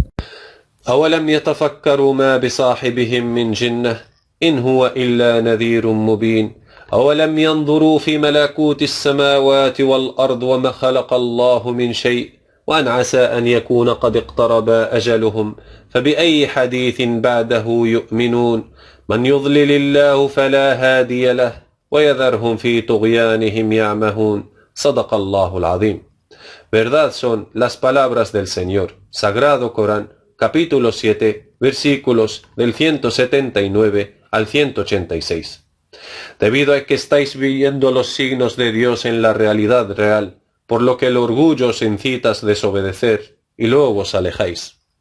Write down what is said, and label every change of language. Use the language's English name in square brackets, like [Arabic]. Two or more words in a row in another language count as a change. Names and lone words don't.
[Arabic] أولم يتفكروا ما بصاحبهم من جنة إن هو إلا نذير مبين أولم ينظروا في ملكوت السماوات والأرض وما خلق الله من شيء وأن عسى أن يكون قد اقترب أجلهم فبأي حديث بعده يؤمنون من يضلل الله فلا هادي له ويذرهم في طغيانهم يعمهون صدق الله العظيم. [Spanish] Verdad son las palabras del Señor. Sagrado Corán, capítulo 7, versículos del 179 al 186. debido a que estáis viendo los signos de Dios en la realidad real, por lo que el orgullo os incita a desobedecer, y luego os alejáis.